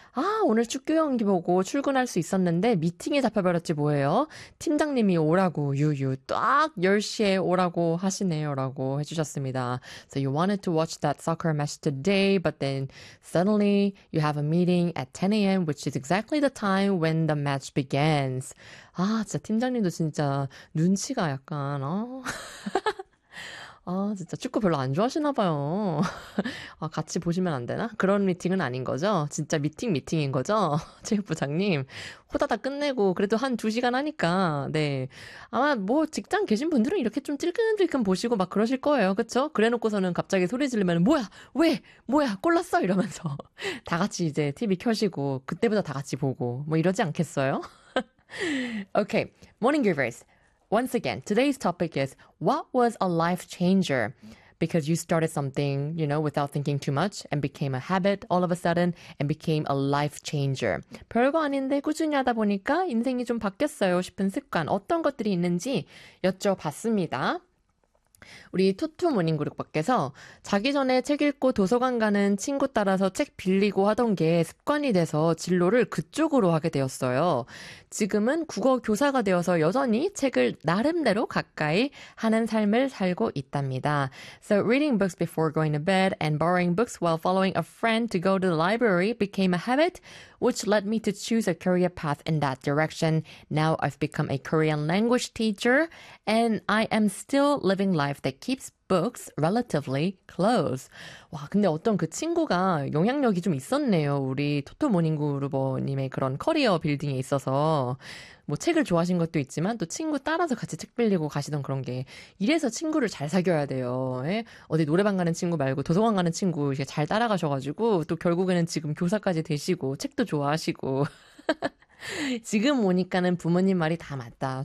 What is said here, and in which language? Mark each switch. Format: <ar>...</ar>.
<ko>아, 오늘 축구 경기 보고 출근할 수 있었는데 미팅이 잡혀버렸지 뭐예요. 팀장님이 오라고, 유유, 딱 10시에 오라고 하시네요. 라고 해주셨습니다.</ko> <en>So you wanted to watch that soccer match today, but then suddenly you have a meeting at 10 a.m., which is exactly the time when the match begins.</en> <ko>아, 진짜 팀장님도 진짜 눈치가 약간 어. 아, 진짜 축구 별로 안 좋아하시나 봐요. 아, 같이 보시면 안 되나? 그런 미팅은 아닌 거죠? 진짜 미팅인 거죠? 체육부장님. 후다닥 끝내고 그래도 한 2시간 하니까. 네. 아마 뭐 직장 계신 분들은 이렇게 좀 찔끔찔끔 보시고 막 그러실 거예요. 그렇죠? 그래 놓고서는 갑자기 소리 지르면 뭐야? 왜? 뭐야? 골랐어? 이러면서 다 같이 이제 TV 켜시고 그때부터 다 같이 보고 뭐 이러지 않겠어요?</ko> <en>Okay, Morning Groovers, once again, today's topic is what was a life changer? Because you started something, you know, without thinking too much and became a habit all of a sudden and became a life changer.</en> <ko>별거 아닌데 꾸준히 하다 보니까 인생이 좀 바뀌었어요 싶은 습관, 어떤 것들이 있는지 여쭤봤습니다. 우리 투투 모닝그룹밖에서 자기 전에 책 읽고 도서관 가는 친구 따라서 책 빌리고 하던 게 습관이 돼서 진로를 그쪽으로 하게 되었어요. 지금은 국어 교사가 되어서 여전히 책을 나름대로 가까이 하는 삶을 살고 있답니다.</ko> <en>So reading books before going to bed and borrowing books while following a friend to go to the library became a habit, which led me to choose a career path in that direction. Now I've become a Korean language teacher and I am still living life that keeps books relatively close.</en> <ko>와, 근데 어떤 그 친구가 영향력이 좀 있었네요. 우리 토토 모닝 그루버님의 그런 커리어 빌딩에 있어서. 뭐 책을 좋아하신 것도 있지만 또 친구 따라서 같이 책 빌리고 가시던 그런 게 이래서 친구를 잘 사귀어야 돼요. 예? 어디 노래방 가는 친구 말고 도서관 가는 친구 이제 잘 따라가셔가지고 또 결국에는 지금 교사까지 되시고 책도 좋아하시고 지금 오니까는 부모님 말이 다 맞다.</ko>